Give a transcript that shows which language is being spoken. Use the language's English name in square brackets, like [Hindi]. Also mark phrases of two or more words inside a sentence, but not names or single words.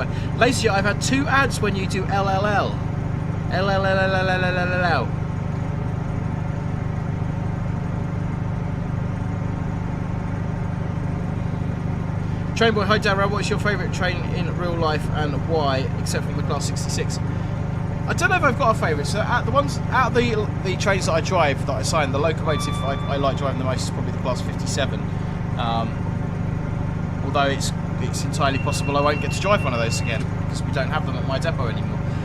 [English] LaserJet, I've had 2 ads when you do LLL. LLL. Trainboy, hi Darrell, what is your favourite train in real life and why, except from the class 66? I don't know if I've got a favourite. So out of the trains that I drive, that I sign, the locomotive I like driving the most is probably the Class 57. Although it's entirely possible I won't get to drive one of those again because we don't have them at my depot anymore.